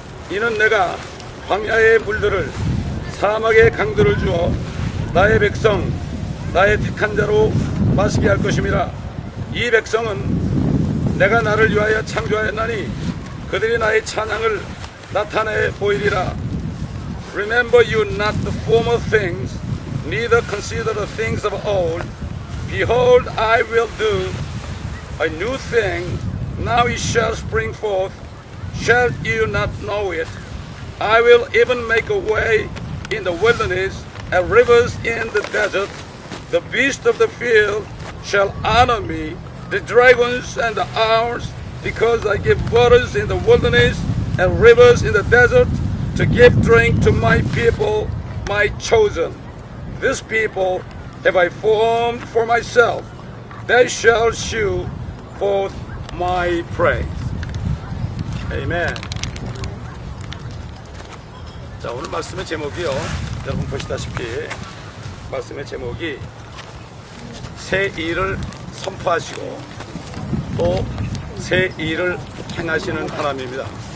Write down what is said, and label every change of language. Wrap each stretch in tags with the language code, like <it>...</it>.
<ko>이는 내가 광야의 물들을 사막의 강들을 주어 나의 백성 나의 택한 자로 마시게 할 것임이라. 이 백성은 내가 나를 위하여 창조하였나니 그들이 나의 찬양을 나타내 보이리라.</ko> <en>Remember you not the former things, neither consider the things of old. Behold, I will do a new thing, now it shall spring forth. Shall you not know it? I will even make a way in the wilderness and rivers in the desert. The beasts of the field shall honor me, the dragons and the owls, because I give waters in the wilderness and rivers in the desert to give drink to my people, my chosen. This people have I formed for myself. They shall shew forth my praise. Amen.</en> <ko>자, 오늘 말씀의 제목이요. 여러분 보시다시피 말씀의 제목이 새 일을 선포하시고 또 새 일을 행하시는 하나님입니다.</ko>